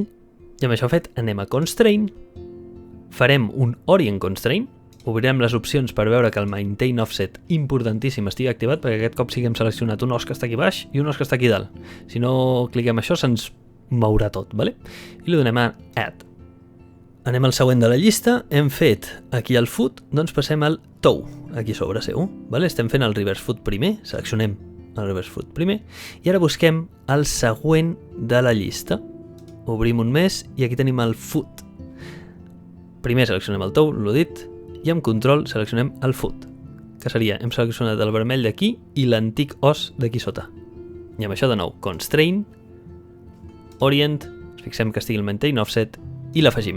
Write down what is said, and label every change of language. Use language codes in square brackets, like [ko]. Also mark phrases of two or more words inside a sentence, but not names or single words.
[ca] I amb això fet, anem a Constraint, farem un [en] Orient Constraint, [ca] obrirem les opcions per veure que el [en] Maintain Offset [ca] importantíssim estigui activat, perquè aquest cop sí que hem seleccionat un os que està aquí baix i un os que està aquí dalt. Si no cliquem això, se'ns mourà tot, vale? I li donem a Add. Anem al següent de la llista, hem fet aquí el foot, doncs passem al toe, aquí sobre seu. Vale? Estem fent el [en] reverse foot [ca] primer, seleccionem el [en] reverse foot [ca] primer, i ara busquem el següent de la llista. Obrim un més i aquí tenim el foot. Primer seleccionem el toe, l'ho dit, i amb control seleccionem el foot, que seria, hem seleccionat el vermell d'aquí i l'antic os d'aquí sota. I amb això de nou, Constraint, Orient, fixem que estigui el [en] Maintain Offset, [ca] i l'afegim.